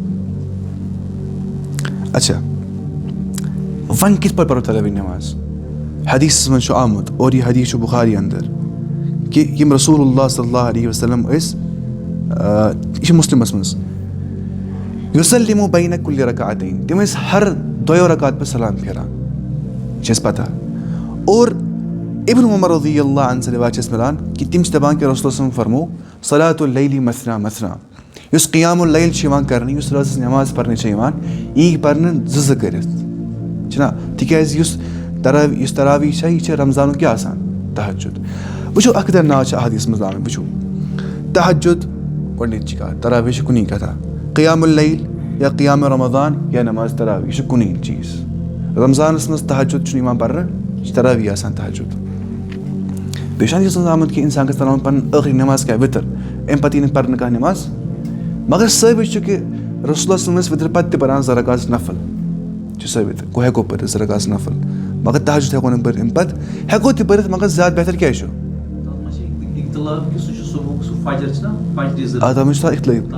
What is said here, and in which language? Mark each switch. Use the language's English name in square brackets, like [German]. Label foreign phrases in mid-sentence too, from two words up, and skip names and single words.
[Kashmiri] اچھا وۄنۍ کِتھ پٲٹھۍ پَرو تَراویح نٮ۪ماز؟ حدیٖثَس منٛز چھُ آمُت اور یہِ حدیٖث چھُ بُخاری اَندر کہِ یِم [Arabic] رسوٗل اللہ صلی اللہ علیہ وسلم [Kashmiri] ٲسۍ یہِ چھِ مُسلِمَس منٛز [Arabic] یُسلِمُ بَینَ کُلِّ رکعتین [Kashmiri] تِم ٲسۍ ہر دۄیو رکعت پٮ۪ٹھ سلام پھیران یہِ چھِ اَسہِ پتہ. اور ابن عمر [Arabic] رضی اللہ عنہ [Kashmiri] سٕنٛز رِوایت چھِ اَسہِ مِلان کہِ تِم چھِ دَپان کہِ [Arabic] رسول صلی اللہ علیہ وسلم [Kashmiri] فرمو [Arabic] صلاۃ اللیلی مثنا مثنا [Kashmiri] یُس [Arabic] قیام اللیل [Kashmiri] چھُ یِوان کرنہٕ یُس رٲژٕس نٮ۪ماز پرنہٕ چھےٚ یِوان یہِ یی پرنہٕ زٕ کٔرِتھ چھُنہ تِکیازِ یُس تراویح چھےٚ یہِ چھِ رمضانُک کیاہ آسان تہجُد. وٕچھو اکھ ناو چھِ احادیٖثَس منٛز آمٕتۍ وٕچھو تہجُد گۄڈٕنِچی کَتھ تراویح چھِ کُنی کَتھا [Arabic] قیام اللیل [Kashmiri] یا [Arabic] قیام رمضان [Kashmiri] یا نٮ۪ماز تراویح یہِ چھُ کُنی چیٖز. رمضانَس منٛز تہجُد چھُنہٕ یِوان پرنہٕ یہِ چھِ تراویح آسان تہجُد. بیٚیہِ چھُ حدیٖثَس منٛز آمُت کہِ اِنسان گژھِ پَرُن پَنُن ٲخری نٮ۪ماز کیاہ وِتٕر اَمہِ پَتہٕ یی نہٕ پَرنہٕ کانٛہہ نٮ۪ماز. مگر ثٲبت چھُ کہِ [Arabic] رسول صلی اللہ علیہ وسلم [Kashmiri] ٲسۍ وِترِ پَتہٕ تہِ پَران زٕ رکعت نفل چھُ ثٲبت گوٚو ہٮ۪کو پٔرِتھ زٕ رکعت نفل مگر تہجُد ہٮ۪کو نہٕ پٔرِتھ اَمہِ پَتہٕ ہٮ۪کو تہِ پٔرِتھ مگر زیادٕ بہتر کیازِ چھُ تَتھ منٛز چھُ اِختِلٲفی.